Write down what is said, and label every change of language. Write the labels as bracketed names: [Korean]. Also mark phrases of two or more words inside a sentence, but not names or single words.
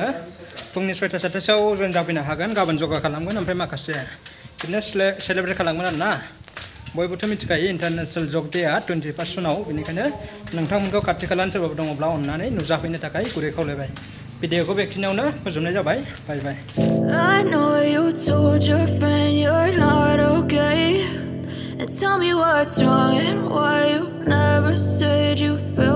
[Bodo] फुंनि 6ता 7तासोआव जइन जाफैनो हागोन। गाबोन जगा खालामगोन। ओमफ्राय माखासे बिदिनो सेलेब्रेट खालामगोन आरोना। बयबोथ' मिथिखायो इन्टारनेशनेल जग डेआ 21 जुनाव। बेनिखायनो नोंथांमोनखौ खाथि खालानि सोरबाफोर दङब्ला अननानै नुजाफैनो थाखाय गुरै खावलायबाय। भिडिअखौ बेखिनियावनो फोजोबनाय जाबाय। बाय बाय। [English] I know you told your friend you're not okay. And tell me what's wrong and why you never said you felt